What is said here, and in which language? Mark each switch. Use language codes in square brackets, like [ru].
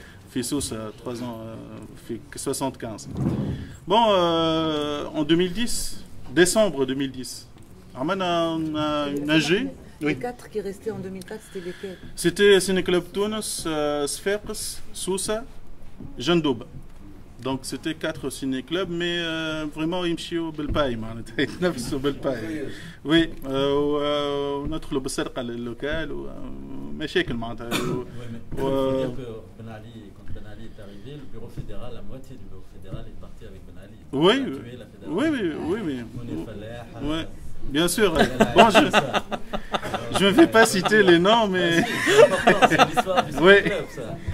[fr] Fissous, 3 ans, 75. Bon, en 2010, décembre 2010, on a une AG. Les 4 qui restaient en 2004, c'était lesquels? C'était Ciné-Club Tunis, Sfax, Sousa, Jandoub. Donc c'était 4 ciné-clubs, mais vraiment ils [ar] مشيوا بالباي معناتها يتنافسوا بالباي. Oui, وندخلوا بالسرقة للوكال ومشاكل معناتها. [fr] Ben Ali, quand Ben Ali est arrivé, le bureau fédéral, la moitié du bureau fédéral est parti avec Ben Ali. Oui. Bien sûr. Bon, je ne vais pas citer les noms, mais. C'est l'histoire du club, ça.